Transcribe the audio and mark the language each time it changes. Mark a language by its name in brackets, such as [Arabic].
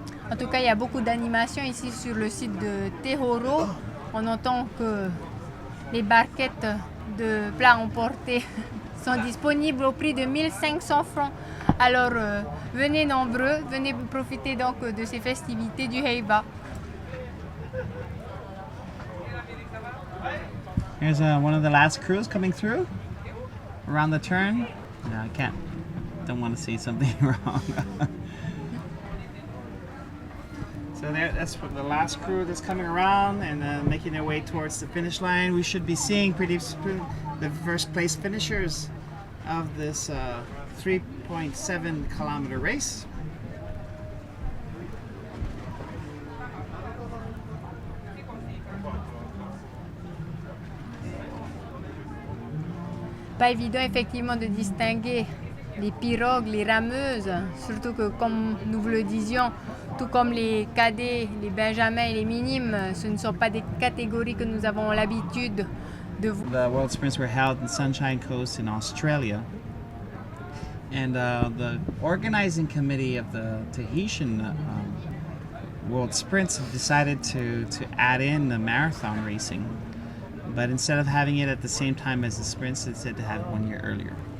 [French] En tout cas, il y a beaucoup d'animation ici sur le site de Tehoro. On entend que les barquettes de plats emportés sont disponibles au prix de 1500 francs. Alors, venez nombreux, venez profiter donc de ces festivités du Heiva. [English] Here's one of the last crews coming through around the turn. No, I can't. Don't want to say something wrong. So that's the last crew that's coming around and making their way towards the finish line. We should be seeing pretty soon the first place finishers of this 3.7 kilometer race. [French] pas évident effectivement de distinguer les pirogues, les rameuses, surtout que comme nous vous le disions, tout comme les cadets, les benjamins et les minimes, ce ne sont pas des catégories que nous avons l'habitude de voir. [English] The World Sprints were held in Sunshine Coast in Australia. And the organizing committee of the Tahitian World Sprints decided to add in the marathon racing. But instead of having it at the same time as the sprints, they said to have it 1 year earlier.